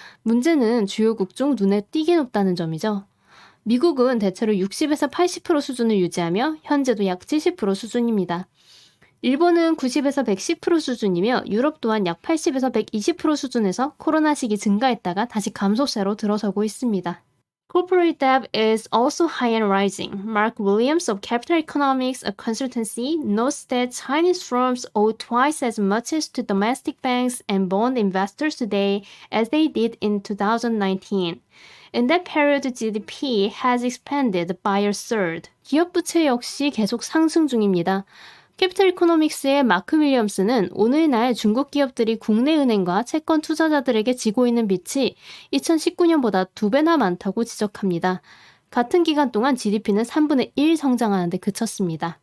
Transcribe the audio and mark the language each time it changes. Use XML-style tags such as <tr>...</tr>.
<ko>문제는 주요국 중 눈에 띄게 높다는 점이죠. 미국은 대체로 60에서 80% 수준을 유지하며 현재도 약 70% 수준입니다. 일본은 90에서 110% 수준이며 유럽 또한 약 80에서 120% 수준에서 코로나 시기 증가했다가 다시 감소세로 들어서고 있습니다.</ko> <en>Corporate debt is also high and rising. Mark Williams of Capital Economics, a consultancy, notes that Chinese firms owe twice as much to domestic banks and bond investors today as they did in 2019. In that period, GDP has expanded by a third.</en> <ko>기업 부채 역시 계속 상승 중입니다. 캐피털 이코노믹스의 마크 윌리엄스는 오늘날 중국 기업들이 국내 은행과 채권 투자자들에게 지고 있는 빚이 2019년보다 2배나 많다고 지적합니다. 같은 기간 동안 GDP는 3분의 1 성장하는 데 그쳤습니다.</ko>